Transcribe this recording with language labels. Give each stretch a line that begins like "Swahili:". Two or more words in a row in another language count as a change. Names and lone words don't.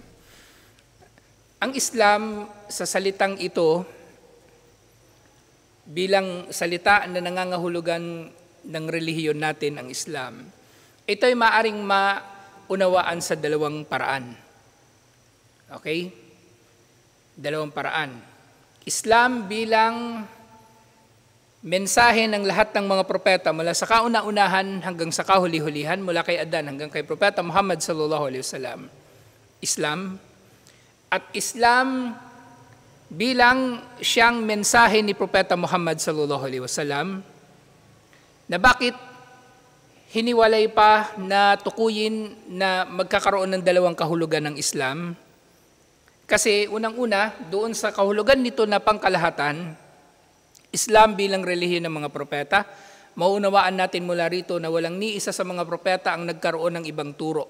Filipino: Ang Islam sa salitang ito, bilang salita na nangangahulugan ng relihiyon natin, ang Islam, ito ay maaring maunawaan sa dalawang paraan. Okay? Dalawang paraan. Islam bilang mensahe ng lahat ng mga propeta mula sa kauna-unahan hanggang sa kahuli-hulihan, mula kay Adan hanggang kay Propeta Muhammad
Arabic: صلى الله عليه وسلم.
Filipino: Islam. At Islam bilang siyang mensahe ni Propeta Muhammad
Arabic: صلى الله عليه وسلم
Filipino: na bakit hiniwalay pa na tukuyin na magkakaroon ng dalawang kahulugan ng Islam. Kasi unang-una, doon sa kahulugan nito na pangkalahatan, Islam bilang relihiyon ng mga propeta, maunawaan natin mula rito na walang ni isa sa mga propeta ang nagkaroon ng ibang turo.